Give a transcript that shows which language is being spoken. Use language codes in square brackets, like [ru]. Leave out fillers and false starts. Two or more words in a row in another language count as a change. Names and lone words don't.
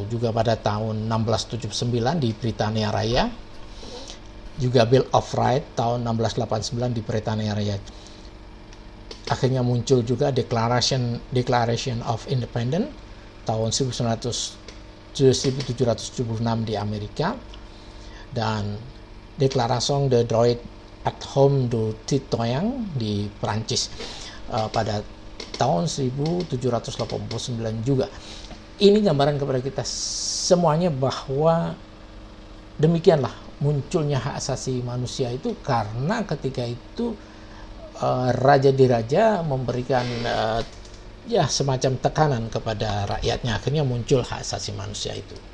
[id] Juga pada tahun 1679 di Britania Raya, juga Bill of Rights tahun 1689 di Britania Raya. Akhirnya muncul juga Declaration of Independence tahun 1776 di Amerika, dan Declaration de droit at homme du citoyen di Prancis pada tahun 1789 juga. Ini gambaran kepada kita semuanya bahwa demikianlah munculnya hak asasi manusia itu karena ketika itu raja diraja memberikan semacam tekanan kepada rakyatnya, akhirnya muncul hak asasi manusia itu.